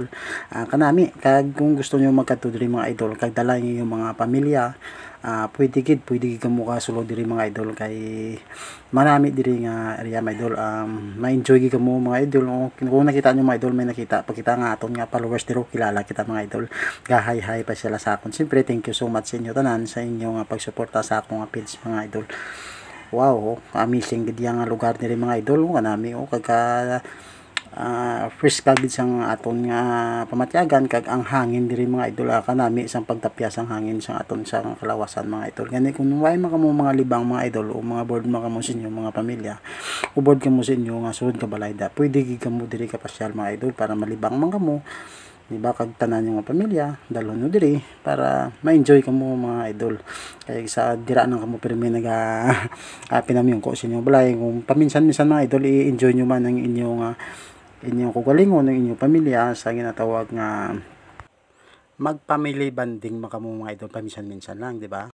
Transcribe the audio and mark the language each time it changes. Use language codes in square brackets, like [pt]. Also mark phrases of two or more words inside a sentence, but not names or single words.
[hil] Kanami kag kung gusto nyo magkadto diri mga idol kag dala nyo yung mga pamilya, pwede gid kamo kasulod diri mga idol kay manami diri nga area mga idol. Ma-enjoy gid kamo mga idol. Kung nakita nyo mga idol, may nakita pagkita nga aton nga followers diro, kilala kita mga idol, gahay pa sila sa akon. Siyempre [en] thank you so much [hil] sa inyo tanan sa inyong pagsuporta sa akong page mga idol. Wow, amazing gid yang lugar diri mga idol kanami kagka fresh kagid sang aton nga pamatyagan kag ang hangin diri mga idol kanami isang pagtapyas ang hangin sang aton sa kalawasan mga idol. Gani kung way makamo mga libang mga idol o mga board makamo sa inyo mga pamilya o board kamo sa inyo nga sulod ka balayda, pwede gid kamo diri ka pasyal mga idol para malibang man kamo, di ba? Kag tanan yung pamilya dalon nyo diri para ma-enjoy kamo mga idol. Kaya sa dira nang kamo pirmi naga pinamiyong ko sa inyo balay. Kung paminsan-minsan mga idol i-enjoy nyo man ang inyong kugalingon ng inyong pamilya sa ginatawag nga mag- [en] family bonding [hil] makamo mga idol paminsan-minsan lang, di ba?